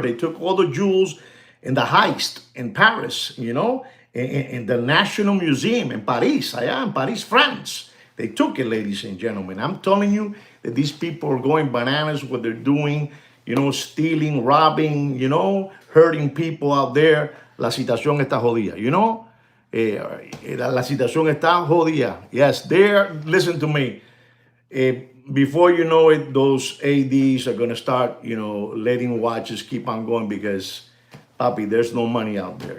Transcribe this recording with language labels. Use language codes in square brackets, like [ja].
[en] They took all the jewels in the heist in Paris, you know, in the National Museum in Paris. I am Paris, France. They took it, ladies and gentlemen. I'm telling you that these people are going bananas what they're doing, you know, stealing, robbing, you know, hurting people out there. [es] La situación está jodida, [en] you know? [es] La situación está jodida. [en] Yes, there, listen to me. Before you know it, those ADs are going to start, you know, letting watches keep on going because, papi, there's no money out there.